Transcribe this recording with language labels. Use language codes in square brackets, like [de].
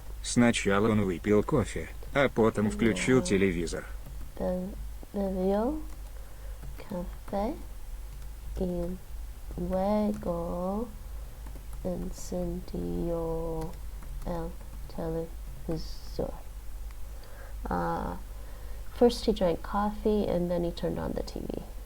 [ru] Сначала он выпил кофе, а потом включил телевизор. [es] Bebió café y luego encendió el televisor. [en] First he drank coffee and then he turned on the TV.